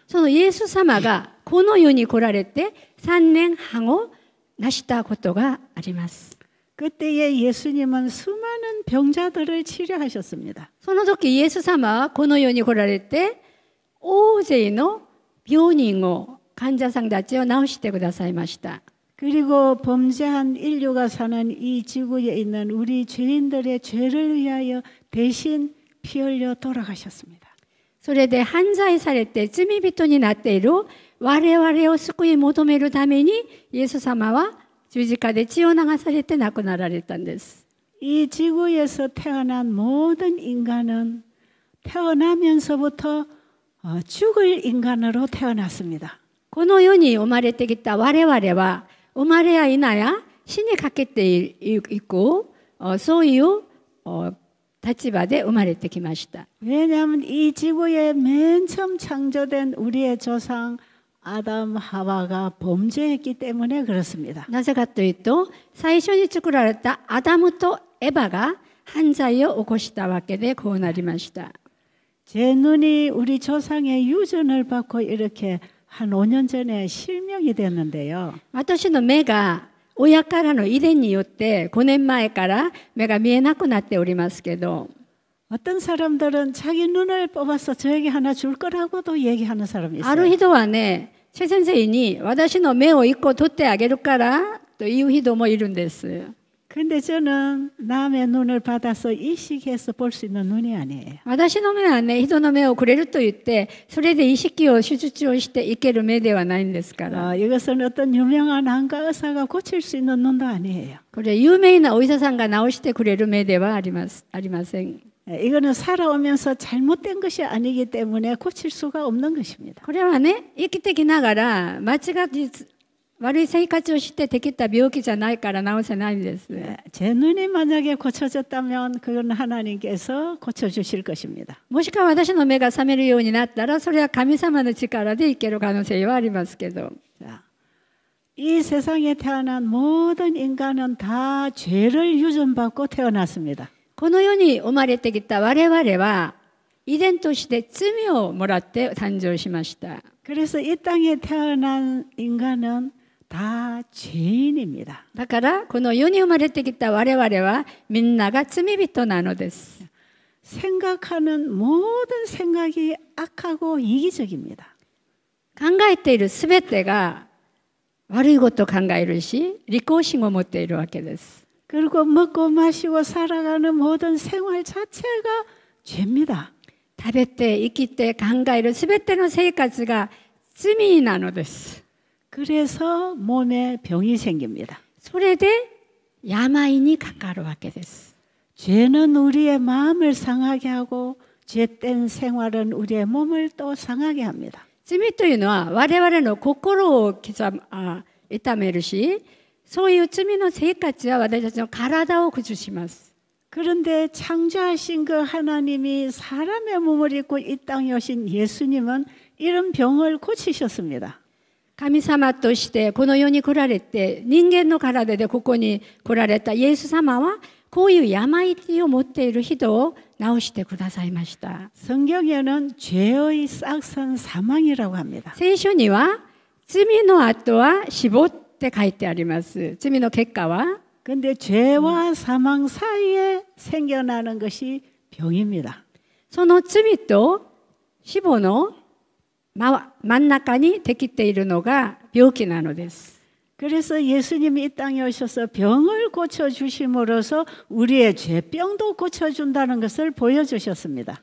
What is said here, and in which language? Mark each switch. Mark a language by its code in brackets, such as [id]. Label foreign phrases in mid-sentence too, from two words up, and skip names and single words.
[ja] そのイエス様がこの世に来られて3年半を成したことがあります。 [ko] 그때에 예수님은 수많은 병자들을 치료하셨습니다. [ja] その時イエス様はこの世に来られて大勢の病人を患者さんたちを治してくださいました。 [ko] 그리고 범죄한 인류가 사는 이 지구에 있는 우리 죄인들의 죄를 위하여 대신 피 흘려 돌아가셨습니다. [ja] それで犯罪されて罪人になっている我々を救い求めるためにイエス様は十字架で血を流されて亡くなられたんです。 [ko] 이 지구에서 태어난 모든 인간은 태어나면서부터 죽을 인간으로 태어났습니다. [ja] この世に生まれてきた我々は生まれや否や死にかけていくそういう立場で生まれてきました。 [ko] 왜냐하면 이 지구에 맨 처음 창조된 우리의 조상 아담 하와가 범죄했기 때문에 그렇습니다. [ja] なぜかというと最初に作られたアダムとエバが犯罪を起こしたわけでこうなりました。 [ko] 제 눈이 우리 조상의 유전을 받고 이렇게 한 5년 전에 실명이 됐는데요. [ja] 私の目が親からの遺伝によって5年前から目が見えなくなっておりますけど [ko] 어떤 사람들은 자기 눈을 뽑아서 저에게 하나 줄 거라고도 얘기하는 사람이 [ja] ある [ko] 있어요. [ja] 人はね、チェ先生に私の目を1個取ってあげるからという人もいるんです。 [ko] 근데 저는 남의 눈을 받아서 이식해서 볼 수 있는 눈이 아니에요. [ja] 私の目はね、人の目をくれると言って、それで意識を手術をしていける目ではないんですから。 [ko] 이것은 어떤 유명한 안과 의사가 고칠 수 있는 눈도 아니에요. [ja] これ有名なお医者さんが治してくれる目ではありません。 [ko] 이거는 살아오면서 잘못된 것이 아니기 때문에 고칠 수가 없는 것입니다. [ja] これはね、生きてきながら間違って悪い生活をしてできた病気じゃないから治せないんです。 [ko] 제 눈이 만약에 고쳐졌다면 그건 하나님께서 고쳐주실 것입니다. [ja] もしくは私の目が覚めるようになったらそれは神様の力でいける可能性はありますけど [ko] 자, 이 세상에 태어난 모든 인간은 다 죄를 유전받고 태어났습니다. [ja] この世に生まれてきた我々は遺伝として罪をもらって誕生しました。 [ko] 그래서 이 땅에 태어난 인간은 다 죄인입니다. [ja] だからこの世に生まれてきた我々はみんなが罪人なのです。 [ko] 생각하는 모든 생각이 악하고 이기적입니다. [ja] 考えているすべてが悪いことを考えるし、利己心を持っているわけです。 [ko] 그리고 먹고 마시고 살아가는 모든 생활 자체가 죄입니다. [ja] 食べて生きて考えるすべての生活が罪なのです。 [ko] 그래서 몸에 병이 생깁니다. [ja] それで病にかかるわけです。 [ko] 죄는 우리의 마음을 상하게 하고 죄된 생활은 우리의 몸을 또 상하게 합니다. [ja] 罪というのは我々の心を痛めるし、そういう罪の生活は私たちの体を崩します。 [ko] 그런데 창조하신 그 하나님이 사람의 몸을 입고 이 땅에 오신 예수님은 이런 병을 고치셨습니다. [ja] 神様としてこの世に来られて人間の体でここに来られたイエス様はこういう病を持っている人を治してくださいました。 [ko] 성경에는 죄의 싹선 사망이라고 합니다. [ja] 聖書には罪の後は死亡って書いてあります。罪の結果は [ko] 근데 죄와 사망 사이에 생겨나는 것이 병입니다. [ja] その罪と死亡の真ん中にできているのが病気なのです。 [ko] 그래서 예수님이 이 땅에 오셔서 병을 고쳐주심으로써 우리의 죄병도 고쳐준다는 것을 보여주셨습니다.